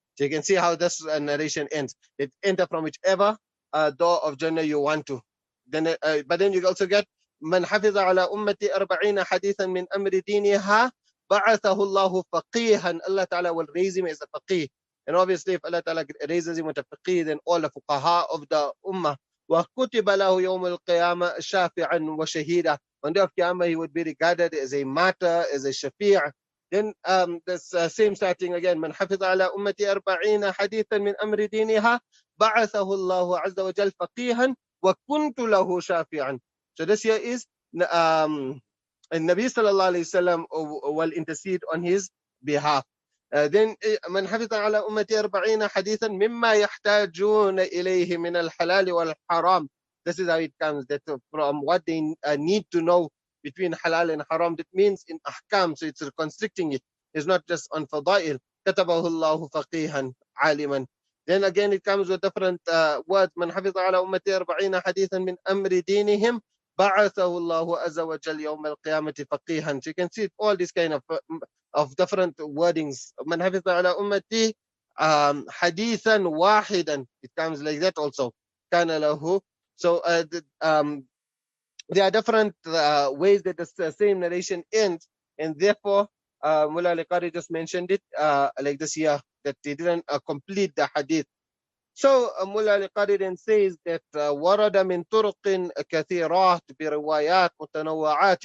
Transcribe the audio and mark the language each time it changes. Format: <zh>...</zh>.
<en>So you can see how this narration ends. It enter from whichever door of Jannah you want to. Then, but then you also get</en> <ar>من حفظ على أمتي 40 حديثا من أمر دينها بعثه الله فقيها.</ar> <en>Allah Ta'ala will raise him as a faqih. And obviously, if Allah Ta'ala raises him with a faqih, then all the fuqaha of the ummah.</en> <ar>وَكُتِبَ لَهُ يَوْمَ الْقِيَامَةِ شَافِعًا وَشَهِيدًا.</ar> <en>On the day of Qiyamah, he would be regarded as a martyr, as a shafi'. Then this same starting again.</en> <ar>مَنْ حَفِظَ عَلَى أُمَّتِي 40 حَدِيثًا مِنْ أَمْرِ دِينِهَا بَعَثَهُ اللَّهُ عَزَّ وَجَلَّ فَقِيهًا وَكُنْتُ لَهُ شَافِعًا.</ar> <en>So this here is and Nabi sallallahu alayhi wasallam will intercede on his behalf.</en> <ar>Then من حفظ على أمتي 40 حديثا مما يحتاجون إليه من الحلال والحرام.</ar> <en>This is how it comes, that from what they need to know between halal and haram. That means in ahkam, so it's constricting it. It's not just on fadail.</en> <ar>كتبه الله فقيها عالما.</ar> <en>Then again it comes with different words.</en> <ar>من حفظ على أمتي 40 حديثا من أمر دينهم بعثه الله عز وجل يوم القيامة فقيها.</ar> <en>So you can see all these kind of different wordings.</en> <ar>من حفظ على أمتي حديثا واحدا.</ar> <en>It comes like that also.</en> <ar>كان له.</ar> <en>So there are different ways that the same narration ends, and therefore Mullah Ali-Qari just mentioned it like this here, that he didn't complete the hadith. So Mullah Ali-Qari then says that</en> <ar>ورد من طرق كثيرات بروايات متنوعات.</ar>